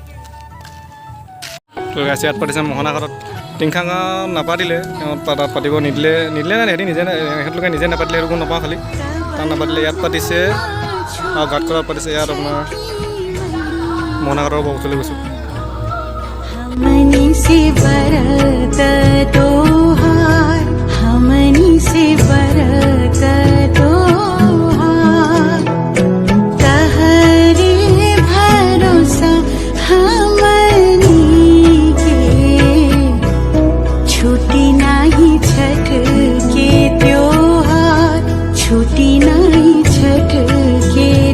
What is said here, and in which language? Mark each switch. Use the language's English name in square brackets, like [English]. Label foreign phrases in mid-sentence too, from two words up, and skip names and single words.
[Assamese] গাইছে ইয়াত পাতিছে মোহনাঘাটত টিংখাং নাপাতিলে তেওঁ তাত পাতিব নিদিলে নাই সিহঁতি সিহঁতলোকে নিজে নাপাতিলে সেইটো গম নাপাওঁ খালি তাত নাপাতিলে ইয়াত পাতিছে আৰু ঘাটকলত পাতিছে ইয়াত আপোনাৰ মোহনাঘাটৰ পৰা ওচৰলৈ গৈছোঁ [Bhojpuri] हमनी से बरत तोहार हमनी से बरत तोहार तहरे भरोसा हमनी के छुट्टी नहीं छठ के त्योहार छुट्टी नहीं छठ के